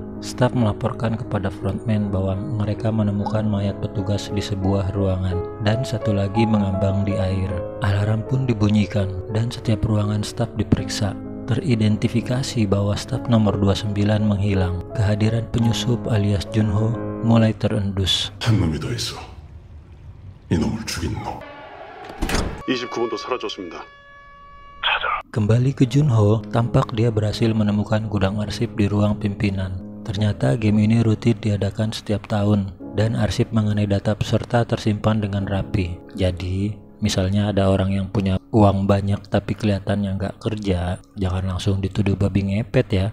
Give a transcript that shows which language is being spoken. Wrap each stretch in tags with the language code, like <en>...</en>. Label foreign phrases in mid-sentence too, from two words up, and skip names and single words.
<id>Staf melaporkan kepada frontman bahwa mereka menemukan mayat petugas di sebuah ruangan dan satu lagi mengambang di air. Alarm pun dibunyikan dan setiap ruangan staf diperiksa. Teridentifikasi bahwa staf nomor 29 menghilang. Kehadiran penyusup alias Junho mulai terendus.</id> <ko>한 놈이 더 있어. 이놈을 죽인 놈. 29번도 사라졌습니다.</ko> <id>Kembali ke Junho, tampak dia berhasil menemukan gudang arsip di ruang pimpinan. Ternyata game ini rutin diadakan setiap tahun dan arsip mengenai data peserta tersimpan dengan rapi. Jadi, misalnya ada orang yang punya uang banyak tapi kelihatannya nggak kerja, jangan langsung dituduh babi ngepet ya.</id>